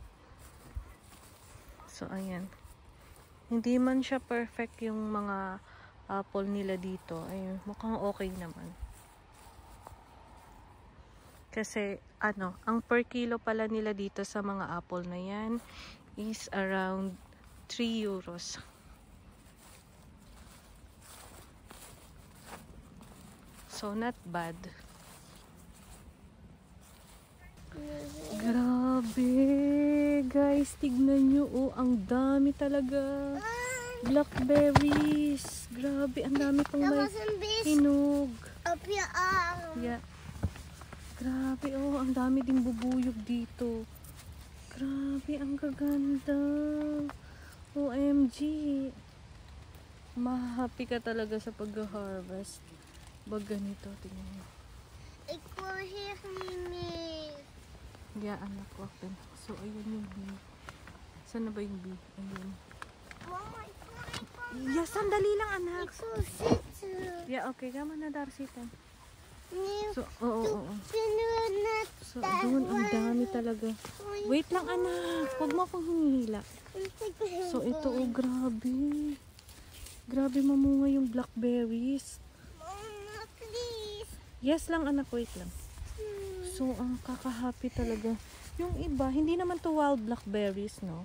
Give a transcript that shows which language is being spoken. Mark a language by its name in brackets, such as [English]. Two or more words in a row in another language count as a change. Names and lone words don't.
[Filipino] So, ayan. Hindi man siya perfect yung mga apple nila dito. Ayun, mukhang okay naman. Kasi, ang per kilo pala nila dito sa mga apple na yan [English] is around 3 euros. So, not bad. [Filipino] Grabe, guys, tignan nyo, ang dami talaga. Blackberries. Grabe, ang dami pang may hinog. Yeah. Grabe, ang dami ding bubuyog dito. Grabe, ang gaganda. OMG. Mahahappy ka talaga sa pag-harvest. Pag ganito, tingnan mo. [Dutch] Ik wil hier niet meer. [Filipino] Yeah, anak ko. So, ayun yung bee. Saan na ba yung bee? Ayun. Mama, [Dutch] ik wil [Filipino] Yeah, sandali lang, anak. [Dutch] Ik wil zitten. [English] Yeah, okay. [Dutch] Gama na daar zitten. Nee, [Filipino] So, oo. [Dutch] kunnen we net [Filipino] So, doon ang dami talaga. Wait lang, anak. Huwag mo akong hinihila. So, ito, grabe. Grabe mamunga yung blackberries. [English] Mama, please. [Filipino] Yes lang, anak. Wait lang. So, ang kaka-happy talaga. Yung iba, hindi naman to [English] wild blackberries, [Filipino] no?